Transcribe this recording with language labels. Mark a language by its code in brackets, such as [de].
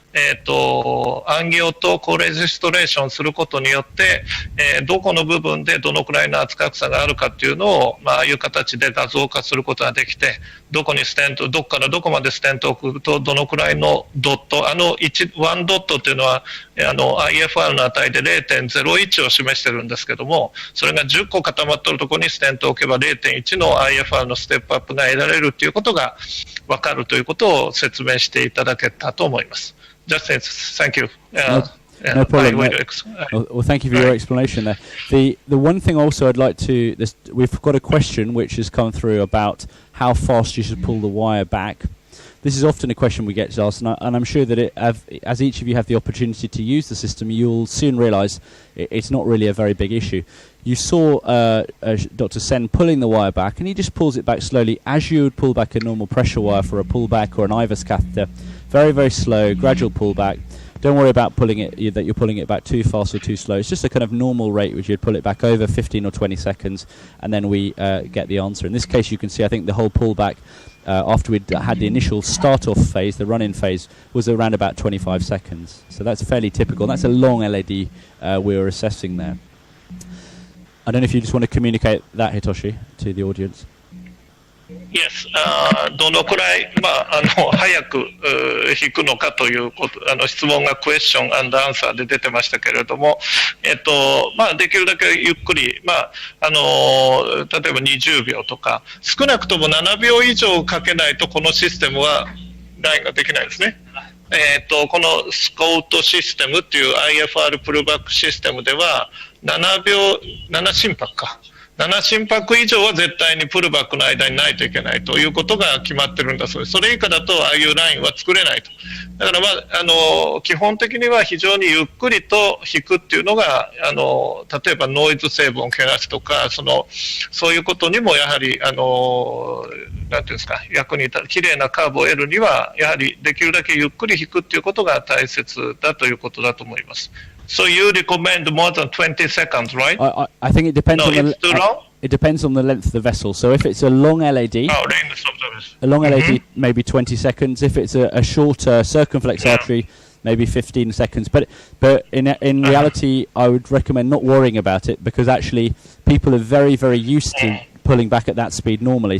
[ja] 暗行とコレジストレーションすることによって、どこの部分でどのくらいの圧迫差があるかっていうのを、ああいう形で画像化することができて、どこにステント、どこからどこまでステントを送ると、どのくらいのドット、1ドットっていうのは、 IFR の値で 0.01 を示してるんですけども、それが10個固まってるところにステントを置けば 0.1 の IFR のステップアップが得られるということが分かるということを説明していただけたと思います。 [en] Justin, thank you. No problem. Well, thank you for your explanation there. The one thing also I'd like to, we've got a question which has come through about how fast you should pull the wire back. This is often a question we get asked, and I'm sure that as each of you have the opportunity to use the system, you'll soon realise it's not really a very big issue. You saw Dr. Sen pulling the wire back, and he just pulls it back slowly as you would pull back a normal pressure wire for a pullback or an IVUS catheter. Very, very slow, gradual pullback. Don't worry about pulling it, that you're pulling it back too fast or too slow. It's just a kind of normal rate which you'd pull it back over 15 or 20 seconds, and then we get the answer. In this case, you can see, I think the whole pullback after we'd had the initial start-off phase, the run-in phase, was around about 25 seconds. So that's fairly typical. That's a long LAD we were assessing there. I don't know if you just want to communicate that, Hitoshi, to the audience. Yes. [ja] どのくらい、早く引くのかということ、質問がクエスチョン&アンサーで出てましたけれども、できるだけゆっくり、例えば20秒とか、少なくとも7秒以上かけないとこのシステムはラインができないですね。このスコートシステムっていう IFR プルバックシステムでは、7心拍か。 7心拍以上は絶対にプルバックの間にないといけないということが決まってるんだそうです。それ以下だとああいうラインは作れないと。だから基本的には非常にゆっくりと弾くっていうのが、例えばノイズ成分を減らすとか、そういうことにもやはり、なんていうんですか、役に立つ、綺麗なカーブを得るには、やはりできるだけゆっくり弾くっていうことが大切だということだと思います。 [en] So you recommend more than 20 seconds, right? I think it depends on it's too long? It depends on the length of the vessel. So if it's a long LAD, a long LAD maybe 20 seconds. If it's a shorter circumflex artery, maybe 15 seconds. But in reality, I would recommend not worrying about it, because actually people are very, very used to pulling back at that speed normally.